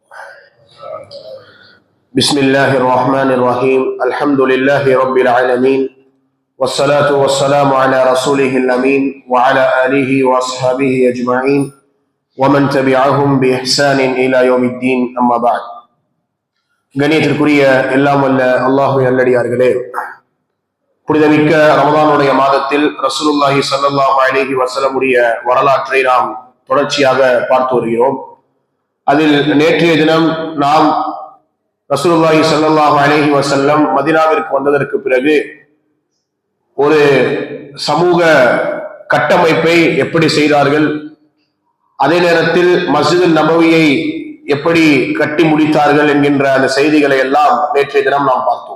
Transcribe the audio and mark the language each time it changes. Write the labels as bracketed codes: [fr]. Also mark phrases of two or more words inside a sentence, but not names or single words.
[ar] بسم الله الرحمن الرحيم. الحمد لله رب العالمين، والصلاة والسلام على رسوله الأمين وعلى آله وأصحابه أجمعين ومن تبعهم بإحسان إلى يوم الدين. أما بعد. [ta] கண்ணியத்திற்குரிய எல்லாம் வல்ல அல்லாஹ்வின் நல்லடியார்களே, புனிதமிக்க ரமதானுடைய மாதத்தில் [ar] رسول الله صلى الله عليه وسلم [ta] உடைய வரலாற்றை நாம் தொடர்ச்சியாக பார்த்து வருகிறோம். அதில் நேற்றைய தினம் நாம் [ar] رسول الله صلى الله عليه وسلم [ta] மதீனாவிற்கு வந்ததற்கு பிறகு ஒரு சமூக கட்டமைப்பை எப்படி செய்தார்கள், அதே நேரத்தில் மஸ்ஜித் நபவியை எப்படி கட்டி முடித்தார்கள் என்கின்ற அந்த செய்திகளை எல்லாம் நேற்றைய தினம் நாம் பார்த்தோம்.